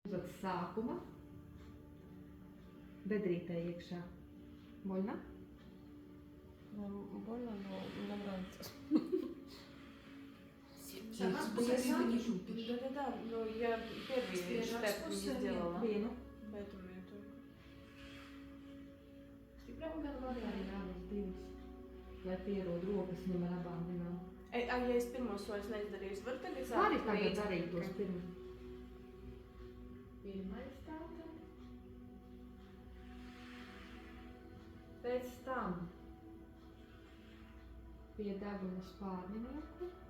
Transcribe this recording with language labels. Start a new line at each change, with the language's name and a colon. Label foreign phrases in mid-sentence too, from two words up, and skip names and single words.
Latvian: pēc sākuma. Bedrītē iekšā.
Russian: Больно? Больно, но мне нравится. Да, но я первый штеп не сделала. Поэтому я только...
Latvian: Stiprāk gan vairāk. Jā, divas. Lai pierod rokas ņem ar abām dienām. Ja es pirmo soļus neizdarīju, varu tagad sākt? Vari tagad darīt tos pirmos. Pirmais tātad. Pēc tam pie deguna spārninieku.